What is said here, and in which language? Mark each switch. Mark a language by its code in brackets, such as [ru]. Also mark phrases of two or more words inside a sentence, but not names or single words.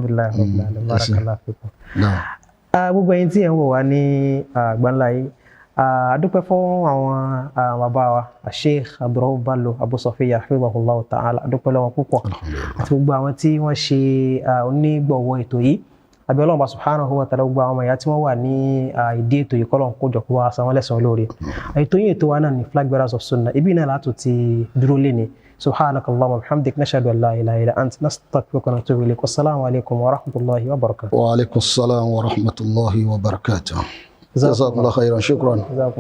[yo] Gbogbo ẹ̀yin tí ẹ̀ ń wò wá ní àgbáńlá yìí adúpẹ́ fún àwọn bàbá wa Sheikh Abdurrauf Bello Abu Sofia [ar] حفظه الله تعالى [yo] adúpẹ́ lọ́wọ́ púpọ̀ àti gbogbo àwọn tí wọ́n ṣe onígbọ̀wọ́ ètò yìí àbí Ọlọ́run bá [ar] سبحانه وتعالى [yo] gbogbo àwọn ọmọ ìyá tí wọ́n wà ní ìdí ètò yìí kọ́lọ́n kó jọ kó wá san wọ́n lẹ́san olóore ètò yìí ètò wa náà ní Flag Bearers of Sunnah ibi náà látò ti dúró lé ní [ar] سبحانك اللهم وبحمدك نشهد أن لا إله إلا أنت نستغفرك ونتوب إليك والسلام عليكم ورحمة الله وبركاته. وعليكم السلام ورحمة الله وبركاته. جزاكم الله خيرا شكرا.